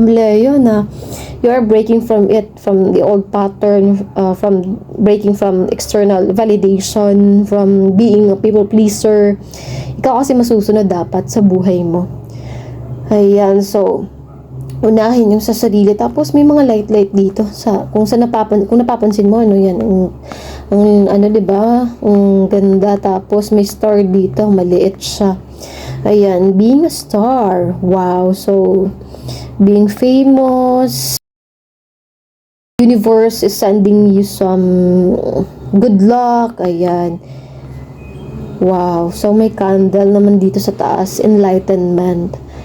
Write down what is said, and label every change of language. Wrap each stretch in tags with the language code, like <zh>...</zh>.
<en>Leo, na you are breaking from it, from the old pattern, from breaking from external validation, from being a people pleaser.</en> <tl>Ikaw kasi masusunod dapat sa buhay mo. Ayan, so unahin yung sa sarili, tapos may mga light dito sa kung napapansin mo, ano yan, ang ano, 'di ba, ang ganda, tapos may star dito, maliit siya.</tl> <en>Ayan, being a star, wow. So being famous, universe is sending you some good luck.</en> <tl>Ayan, wow. So may candle naman dito sa taas, enlightenment.</tl>